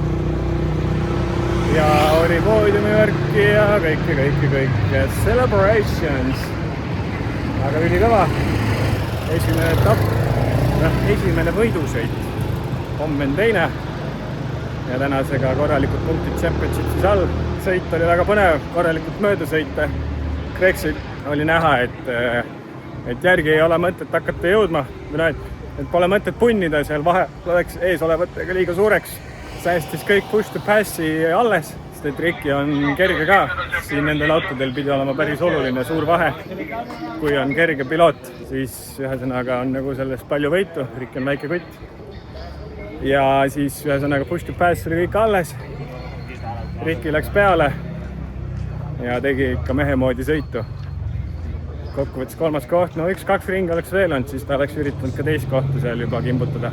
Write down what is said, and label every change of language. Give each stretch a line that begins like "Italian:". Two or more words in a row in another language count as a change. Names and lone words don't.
Estonian: ja oli poodiumivärki ja kõike celebrations, aga ülikõva esimene etapp, esimene võidusõit, homme on teine ja tänasega korralikud punktid Championshipis all. Sõit oli väga põnev, korralikult mööda sõita. Gregsil oli näha, et järgi ei ole mõtet hakata jõudma, et pole mõtet punnida, seal vahe oleks ees olevatega liiga suureks. Säästis kõik
English: push to passi
Estonian: alles, sest et Ricky on kerge ka. Siin nendel autodel pidi olema päris oluline suur vahe. Kui on kerge piloot, siis ühesõnaga on nagu sellest palju võitu. Ricky on väike kutt. Ja siis ühesõnaga
English: push to pass
Estonian: oli kõik alles. Ricky läks peale ja tegi ikka mehe moodi sõitu. Kokkuvõttes 3. koht, no 1-2 ringi oleks veel olnud, siis ta oleks üritanud ka teist kohta seal juba kimbutada.